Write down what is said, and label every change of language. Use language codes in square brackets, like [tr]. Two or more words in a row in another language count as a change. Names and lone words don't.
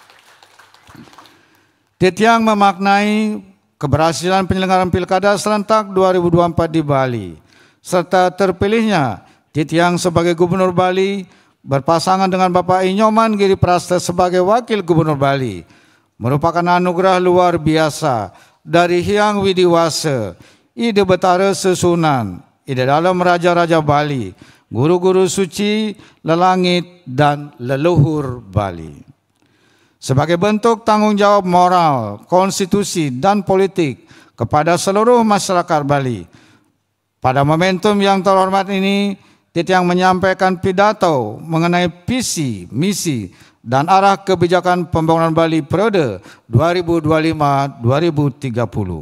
[id] Titiang memaknai keberhasilan penyelenggaraan Pilkada serentak 2024 di Bali, serta terpilihnya Titiang sebagai Gubernur Bali berpasangan dengan Bapak Inyoman Giri Prasta sebagai Wakil Gubernur Bali, merupakan anugerah luar biasa dari Hyang Widiwasa, Ide Betara Susunan, Ide Dalam Raja-Raja Bali, guru-guru suci, lelangit, dan leluhur Bali. Sebagai bentuk tanggung jawab moral, konstitusi, dan politik kepada seluruh masyarakat Bali, pada momentum yang terhormat ini, Titiang menyampaikan pidato mengenai visi, misi, dan arah kebijakan pembangunan Bali periode 2025-2030.